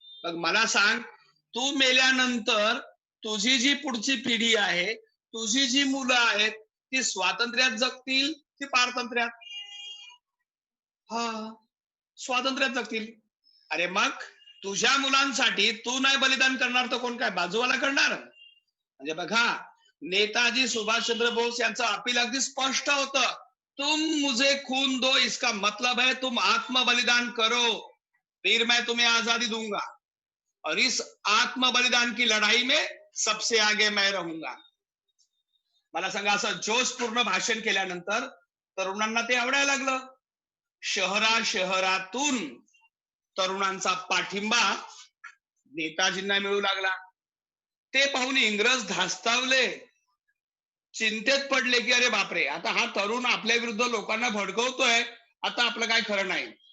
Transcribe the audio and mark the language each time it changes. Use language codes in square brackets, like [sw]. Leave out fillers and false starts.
[mr] मग मला सांग, तू मेल्यानंतर तुझी जी पुढची पिढी आहे, तुझी जी मुलं आहेत, ती स्वातंत्र्यात जगतील की पारतंत्र्यात. हा, स्वातंत्र्यात जगतील. अरे मग तुझ्या मुलांसाठी तू नाही बलिदान करणार तर कोण काय, बाजूवाला करणार. म्हणजे बघा, नेताजी सुभाषचंद्र बोस यांचं अपील अगदी स्पष्ट होतं, [hi] तुम मुझे खून दो, इसका मतलब है तुम आत्म बलिदान करो, फिर मैं तुम्हें आजादी दूंगा, और इस आत्म बलिदान की लड़ाई में सबसे आगे मैं रहूंगा. [mr] मला सांगा, असं जोशपूर्ण भाषण केल्यानंतर तरुणांना ते आवडायला लागलं. शहरातून तरुणांचा पाठिंबा नेताजींना मिळू लागला. ते पाहून इंग्रज धास्तावले, चिंतेत पडले की अरे बापरे, आता हा तरुण आपल्या विरुद्ध लोकांना भडकवतोय, आता आपलं काय खरं नाही.